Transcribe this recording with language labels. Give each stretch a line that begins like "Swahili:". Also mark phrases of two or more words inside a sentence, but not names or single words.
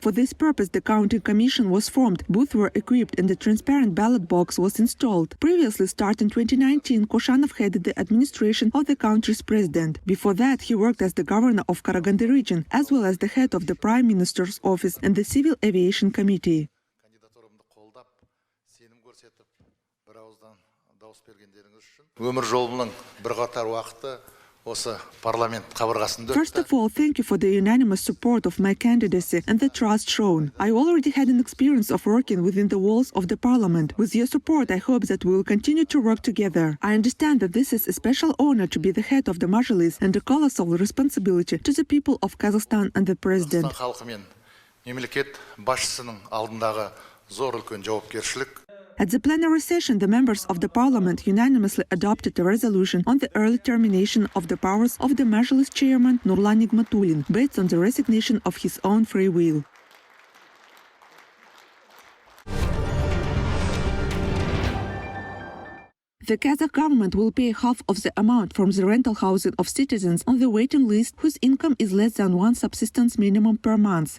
English: For this purpose, the counting commission was formed, booths were equipped, and the transparent ballot box was installed. Previously, starting 2019, Koshanov headed the administration of the country's president. Before that, he worked as the governor of Karaganda region, as well as the head of the Prime Minister's office and the Civil Aviation Committee.
Kazakh: Өмір жолының бірқатар уақыты осы парламент қабырғасында.
English: First of all, thank you for the unanimous support of my candidacy and the trust shown. I already had an experience of working within the walls of the parliament. With your support, I hope that we will continue to work together. I understand that this is a special honor to be the head of the Mazhilis and a colossal responsibility to the people of Kazakhstan and the president.
Kazakh: Қазақстан халқы мен мемлекет басшысының алдындағы зор үлкен жауапкершілік.
English: At the plenary session, the members of the parliament unanimously adopted a resolution on the early termination of the powers of the Mazhilis chairman Nurlan Nigmatulin, based on the resignation of his own free will. The Kazakh government will pay half of the amount from the rental housing of citizens on the waiting list whose income is less than one subsistence minimum per month.